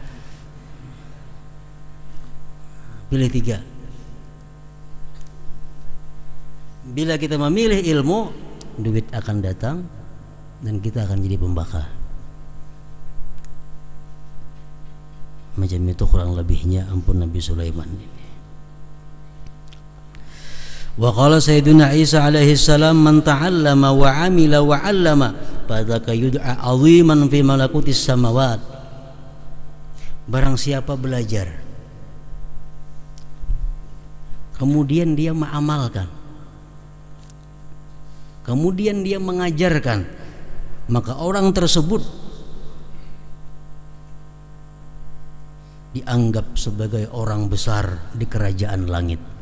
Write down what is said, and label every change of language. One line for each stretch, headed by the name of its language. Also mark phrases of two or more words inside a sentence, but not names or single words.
Indonesian: Pilih 3. Bila kita memilih ilmu, duit akan datang dan kita akan jadi pembakal.
Banjar: Macam itu kurang lebihnya ampun Nabi Sulaiman ini.
Arabic: وقال سيدنا عيسى عليه السلام، من تعلم وعمل وعلم فذاك يدعى عظيما في ملكوت السماوات.
Indonesian: Barang siapa belajar kemudian dia mengamalkan, kemudian dia mengajarkan, maka orang tersebut dianggap sebagai orang besar di kerajaan langit.